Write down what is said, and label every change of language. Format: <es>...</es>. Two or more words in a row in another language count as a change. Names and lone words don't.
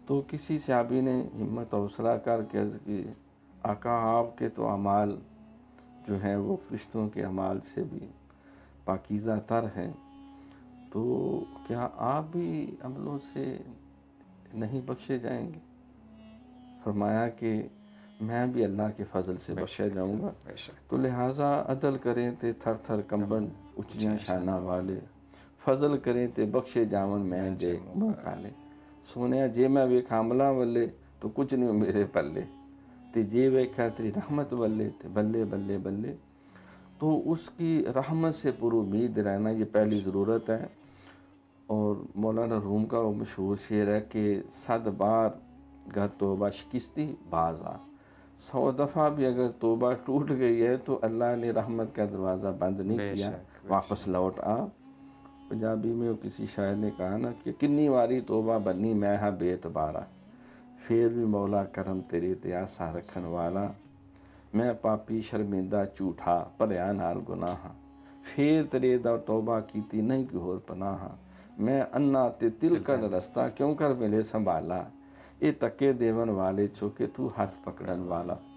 <ur>تو کسی صحابی نے ہمت و حوصلہ کر کے عرض کی آقا آپ کے تو اعمال جو ہیں وہ فرشتوں کے اعمال سے بھی پاکیزہ تر ہیں، تو کیا آپ بھی عملوں سے نہیں بخشے جائیں گے؟ فرمایا کہ میں بھی اللہ کے فضل سے بے بخشا شک، جاؤں گا۔ بے شک،</ur> <pa>تو لہٰذا عدل کریں تے تھر تھر کمبن اچیاں شانہ والے، فضل کریں تے بخشے جاون میں جے منہ کالے، سونیا جے میں ویکھ عملاں والے تو کچھ نہیں میرے پلے، تے جے ویکھا تیری رحمت والے تے بلے بلے بلے۔</pa> <ur>تو اس کی رحمت سے پر امید رہنا یہ پہلی ضرورت ہے۔ اور مولانا روم کا وہ مشہور شعر ہے کہ</ur> <fa>100 بار گر توبہ شکستی باز آ،</fa> <ur>100 دفعہ بھی اگر توبہ ٹوٹ گئی ہے تو اللہ نے رحمت کا دروازہ بند نہیں بے کیا، شک، بے واپس لوٹ آ۔ پنجابی میں کسی شاعر نے کہا نا کہ</ur> <pa>کنی واری توبہ بنی میں ہاں بے اعتبارا، پھر بھی مولا کرم تیرے تے آسا رکھن والا، میں پاپی شرمندہ جھوٹا بھریا نال گناہ، پھر تیرے دا توبہ کیتی نہیں کوئی ہور پناہ، میں انا تے تلکن رستہ کیوں کر ملے سنبھالا، اے تکے دیون والے چھوکے تو ہاتھ پکڑن والا۔</pa>